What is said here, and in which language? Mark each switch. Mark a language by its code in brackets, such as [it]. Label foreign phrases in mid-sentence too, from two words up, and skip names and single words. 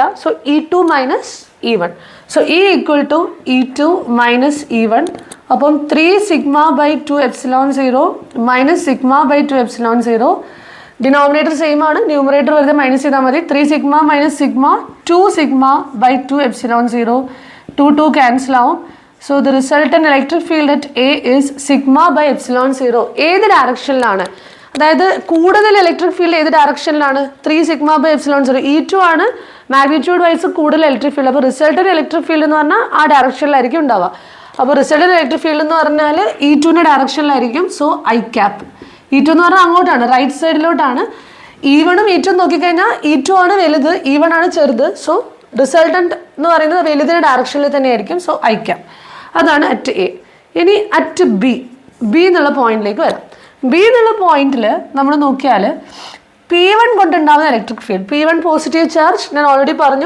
[ml] സോ E2 - E1. സോ E = E2 - E1. അപ്പം 3 σ/2ε0 - σ/2ε0. [en] denominator same [ml] ആണ്, ന്യൂമറേറ്റർ വെറുതെ മൈനസ് ചെയ്താൽ മതി. 3 σ - σ 2 σ/2ε0. 2 ക്യാൻസൽ ആവും. [en] So the resultant electric field at A is σ/ε0. [ml] ഏത് ഡയറക്ഷനിലാണ്, അതായത് കൂടുതൽ [en] electric field [ml] ഏത് ഡയറക്ഷനിലാണ്? 3 σ/ε0. E2 ആണ് [en] magnitude wise [ml] കൂടുതൽ [en] electric field. [ml] അപ്പോൾ [en] resultant electric field [ml] എന്ന് പറഞ്ഞാൽ ആ ഡയറക്ഷനിലായിരിക്കും ഉണ്ടാവുക. അപ്പോൾ [en] resultant electric field [ml] എന്ന് പറഞ്ഞാൽ E2ൻ്റെ ഡയറക്ഷനിലായിരിക്കും. സോ I cap. E2 എന്ന് പറഞ്ഞാൽ അങ്ങോട്ടാണ്, റൈറ്റ് സൈഡിലോട്ടാണ്. E1ഉം E2ഉം നോക്കിക്കഴിഞ്ഞാൽ E2 ആണ് വലുത്, E1 ആണ് ചെറുത്. സോ റിസൾട്ടന്റ് എന്ന് പറയുന്നത് വലുതിൻ്റെ ഡയറക്ഷനിൽ തന്നെയായിരിക്കും. സോ I cap. അതാണ് [en] at A. [ml] ഇനി [en] at B [ml] എന്നുള്ള പോയിന്റിലേക്ക് വരാം. ബി എന്നുള്ള പോയിന്റിൽ നമ്മൾ നോക്കിയാൽ P1 കൊണ്ടുണ്ടാകുന്ന [en] electric field, [ml] P1 [en] positive charge [ml] ഞാൻ ഓൾറെഡി പറഞ്ഞു.